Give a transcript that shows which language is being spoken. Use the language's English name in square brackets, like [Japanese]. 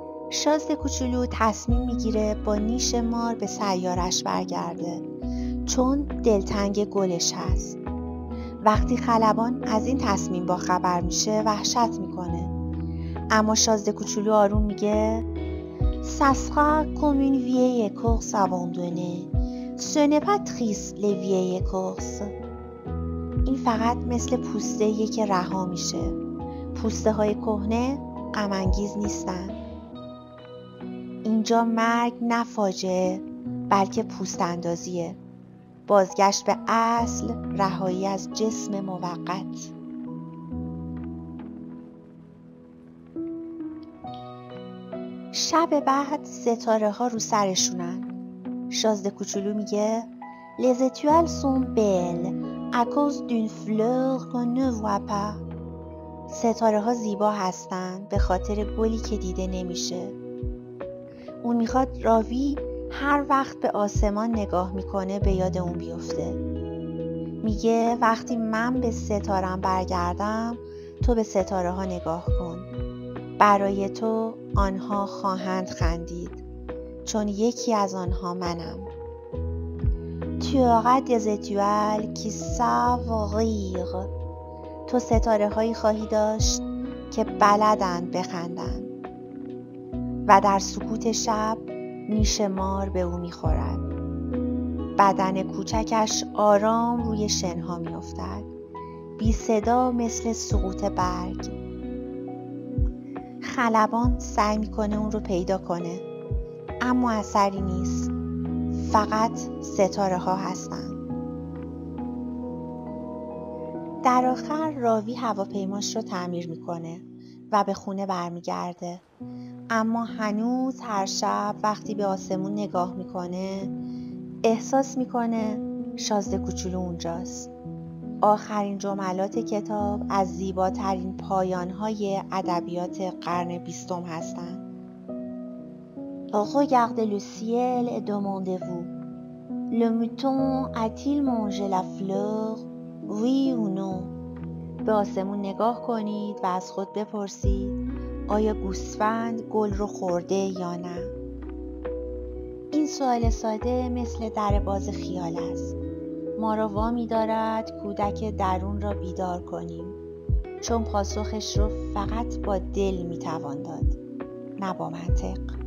[Persian] شازده کوچولو تصمیم میگیره با نیش مار به سیارش برگرده چون دلتنگ گلش هست. وقتی خلبان از این تصمیم با خبر میشه وحشت میکنه، اما شازده کوچولو آروم میگه [French] Ça sera comme une vieille écorce abandonnée. Ce n'est pas triste les vieilles écorces. [Persian] این فقط مثل پوسته‌ایه که رها میشه. پوسته های کهنه غم انگیز نیستن. اینجا مرگ نه فاجعه بلکه پوست اندازیه. بازگشت به اصل، رهایی از جسم موقت. شب بعد ستاره ها رو سرشونن. شازده کوچولو میگه [French] Les étoiles sont belles à cause d'une fleur qu'on ne voit pas. [Persian] ستاره ها زیبا هستن به خاطر گلی که دیده نمیشه. اون میخواد راوی هر وقت به آسمان نگاه میکنه به یاد اون بیفته. میگه وقتی من به ستارم برگردم تو به ستاره ها نگاه کن. برای تو آنها خواهند خندید، چون یکی از آنها منم. [French] Tu auras des étoiles qui savent rire. [Persian] تو ستاره هایی خواهی داشت که بلدند بخندند و در سکوت شب نیش مار به او میخورد. بدن کوچکش آرام روی شنها میافتد، بی صدا مثل سقوط برگ. خلبان سعی میکنه اون رو پیدا کنه، اما اثری نیست. فقط ستاره ها هستن. در آخر راوی هواپیماش رو تعمیر میکنه و به خونه برمیگرده. اما هنوز هر شب وقتی به آسمون نگاه میکنه احساس میکنه شازده کوچولو اونجاست. آخرین جملات کتاب از زیباترین پایانهای ادبیات قرن 20 هستند. [French] Regardez le ciel et demandez-vous, le mouton a-t-il mangé la fleur? Oui ou non? [Persian] به آسمون نگاه کنید و از خود بپرسید آیا گوسفند گل رو خورده یا نه؟ این سوال ساده مثل در باز خیال است. ما را وامی دارد کودک درون را بیدار کنیم، چون پاسخش رو فقط با دل میتوان داد، نه با منطق.